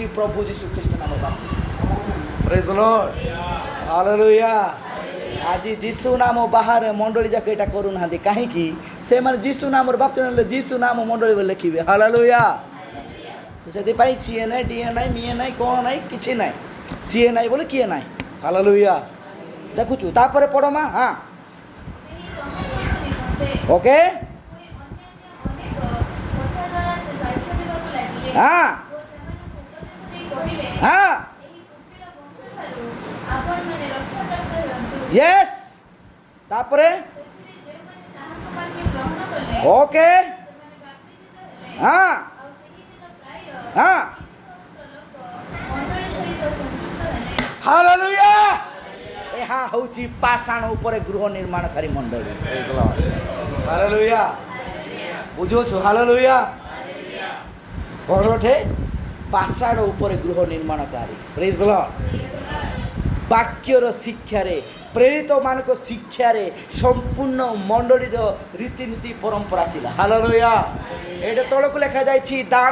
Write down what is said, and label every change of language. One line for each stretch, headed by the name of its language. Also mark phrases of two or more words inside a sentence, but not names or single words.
Odia: ପ୍ରଭୁ ଯୀଶୁ ଖ୍ରୀଷ୍ଟ ନାମ ବାପ୍ତିସ୍ମ
English: praise the Lord
Odia: ହାଲେଲୁୟା ଆଜି ଯୀଶୁ ନାମ ବାହାରେ ମଣ୍ଡଳୀ ଯାକ ଏଇଟା କରୁନାହାନ୍ତି କାହିଁକି ସେମାନେ ଯୀଶୁ ନାମର ବାପ୍ତିସ୍ମ ନେଲେ ଯୀଶୁ ନାମ ମଣ୍ଡଳୀ ବୋଲି ଲେଖିବେ ହାଲେଲୁୟା ସେଥିପାଇଁ ସିଏ ନାହିଁ ଡିଏ ନାହିଁ ମିଏ ନାହିଁ କ'ଣ ନାହିଁ କିଛି ନାହିଁ ସିଏ ନାହିଁ ବୋଲି କିଏ ନାହିଁ ହାଲେଲୁୟା ଦେଖୁଛୁ ତାପରେ ପଢ଼ ମା ହଁ ଓକେ ହଁ ହଁ यस तापरे ओके हाँ हाँ हालेलुया ଏହା ହେଉଛି ପାଷାଣ ଉପରେ ଗୃହ ନିର୍ମାଣକାରୀ ମଣ୍ଡଳୀ ହାଲେଲୁୟା ବୁଝୁଛୁ ହାଲେଲୁୟା ଘରଟେ ପାଷାଣ ଉପରେ ଗୃହ ନିର୍ମାଣକାରୀ
English: praise the Lord
Odia: ବାକ୍ୟର ଶିକ୍ଷାରେ ପ୍ରେରିତମାନଙ୍କ ଶିକ୍ଷାରେ ସମ୍ପୂର୍ଣ୍ଣ ମଣ୍ଡଳୀର ରୀତିନୀତି ପରମ୍ପରା ଆସିଲା ହାଲେଲୁୟା ଏଇଟା ତଳକୁ ଲେଖାଯାଇଛି ଦାନ